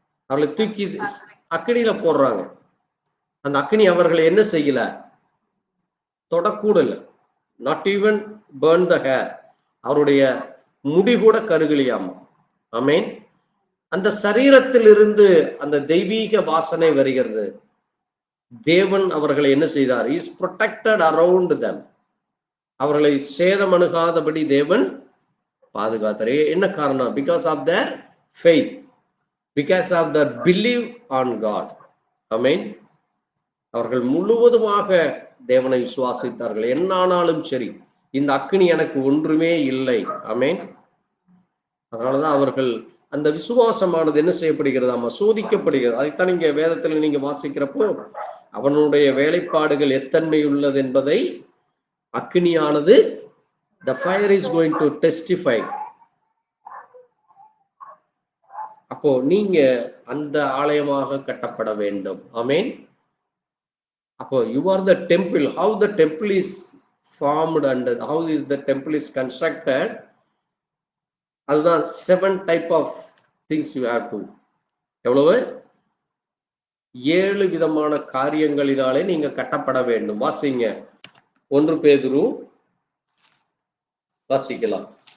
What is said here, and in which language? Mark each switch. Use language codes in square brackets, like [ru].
[ta] அவர்களை தூக்கி அக்னியில போடுறாங்க. அந்த அக்னி அவர்களை என்ன செய்யல? தொடக்கூடல. [en] Not even burn the hair. [ta] அவருடைய முடி கூட கருகலியாமா. ஆமேன். அந்த சரீரத்தில் இருந்து அந்த தெய்வீக வாசனை வருகிறது. தேவன் அவர்களை என்ன செய்தார்? [en] Is protected around them. [ta] அவர்களை சேதம் அணுகாதபடி தேவன் பாதுகாத்தார். என்ன காரணம்? [en] Because of their faith, because of their belief on God. [ta] ஆமென். அவர்கள் முழுவதுமாக தேவனை விசுவாசித்தார்கள். என்ன ஆனாலும் சரி, இந்த அக்னி எனக்கு ஒன்றுமே இல்லை. ஆமென். அதனாலதான் அவர்கள் அந்த விசுவாசமானது என்ன செய்யப்படுகிறதாமா? சோதிக்கப்படுகிறது. அதைத்தான் நீங்க வேதத்துல நீங்க வாசிக்கிறப்போ, அவனுடைய வேலைப்பாடுகள் எத்தன்மை உள்ளது என்பதை அக்னியானது, [en] the fire is going to testify. [ta] அப்போ நீங்க அந்த ஆலயமாக கட்டப்பட வேண்டும். ஆமென். [en] அப்போ you are the temple. How the temple is formed and how is the temple is constructed, அதுதான் 7 type of things you have to. [ta] எவ்வளவு? 7 விதமான காரியங்களினாலே நீங்க கட்டப்பட வேண்டும். வாசிங்க 1 பேதுரு வாசிக்கலாம்.